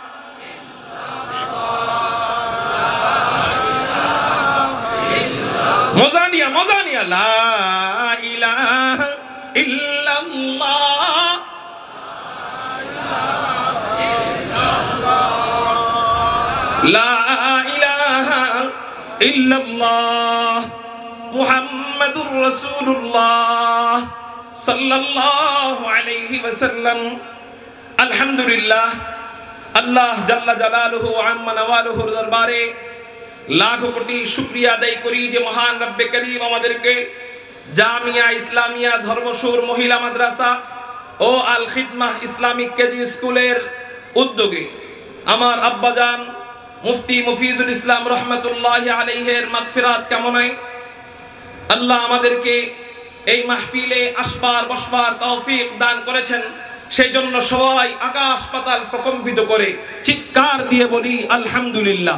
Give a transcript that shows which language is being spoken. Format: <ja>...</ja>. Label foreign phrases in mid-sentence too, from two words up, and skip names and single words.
<ar>موزانیہ لا الہ الا اللہ، لا الہ الا اللہ، محمد رسول اللہ صلی اللہ علیہ وسلم۔ الحمدللہ، الله جل جلاله عم نواله</ar> <bn>দরবারে লাখো কোটি শুকরিয়া আদায় করি যে মহান রব্বে করিম আমাদেরকে জামিয়া ইসলামিয়া ধর্মসুর মহিলা মাদ্রাসা ও আল খিদমাহ ইসলামিক কেজি স্কুলের উদ্যোগে আমার আব্বাজান মুফতি মুফিজুল ইসলাম</bn> <ar>رحمة الله عليه</ar> <bn>মাগফিরাত কামনায় আল্লাহ আমাদেরকে এই মাহফিলে আসবার বসবার তৌফিক দান করেছেন, সেই জন্য সবাই আকাশ পাতাল প্রকম্পিত করে চিৎকার দিয়ে বলি আলহামদুলিল্লাহ।</bn>